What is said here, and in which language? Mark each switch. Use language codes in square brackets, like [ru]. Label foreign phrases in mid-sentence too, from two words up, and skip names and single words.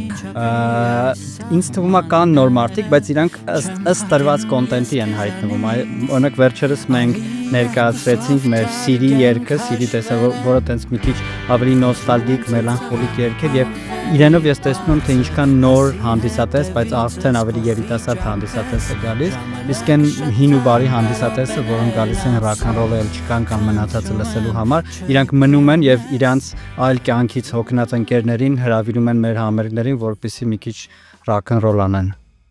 [hy] Ինձ թվում է կան նոր մարդիկ, բայց իրանք ըստ տրված կոնտենտի են հայտնվում։ Օրինակ վերջերս մենք ներկայացրեցինք մեր Սիրի երգը, Սիրի տեսը, որը տենց մի քիչ ավելի նոստալգիկ, մելանխոլիկ երգ է եւ իրենով ես տեսնում եմ, թե ինչքան նոր հանդիսատես, բայց արդեն ավելի երիտասարդ հանդիսատես է գալիս, իսկ այն հին ու բարի հանդիսատեսը, որոնք գալիս են [en] rock and roll- [hy] ը չկան կամ մնացածը լսելու համար, իրանք մնում են եւ իրանց այլ կյանքից հոգնած ընկերներին հրավիրում են մեր համերգներին, որպեսզի մի քիչ [en] rock and roll [hy] անեն։